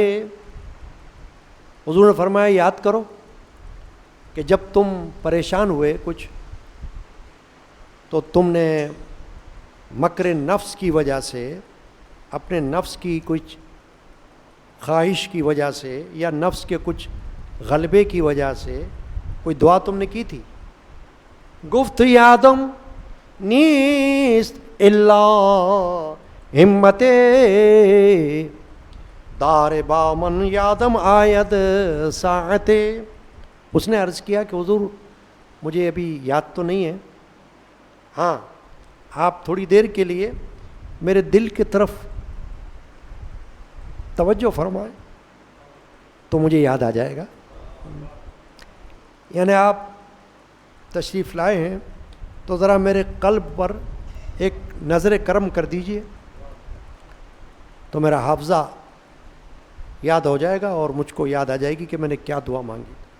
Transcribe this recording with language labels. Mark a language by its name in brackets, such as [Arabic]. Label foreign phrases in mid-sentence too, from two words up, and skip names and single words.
[Urdu] حضور نے فرمایا یاد کرو کہ جب تم پریشان ہوئے کچھ تو تم نے مکر نفس کی وجہ سے، اپنے نفس کی کچھ خواہش کی وجہ سے یا نفس کے کچھ غلبے کی وجہ سے کوئی دعا تم نے کی تھی. [Persian] گفت یادم نیست الا ہمت دار بامن یادم آید ساعت. [Urdu] اس نے عرض کیا کہ حضور مجھے ابھی یاد تو نہیں ہے، ہاں آپ تھوڑی دیر کے لیے میرے دل کی طرف توجہ فرمائیں تو مجھے یاد آ جائے گا. یعنی آپ تشریف لائے ہیں تو ذرا میرے قلب پر ایک نظر کرم کر دیجئے تو میرا حافظہ یاد ہو جائے گا اور مجھ کو یاد آ جائے گی کہ میں نے کیا دعا مانگی.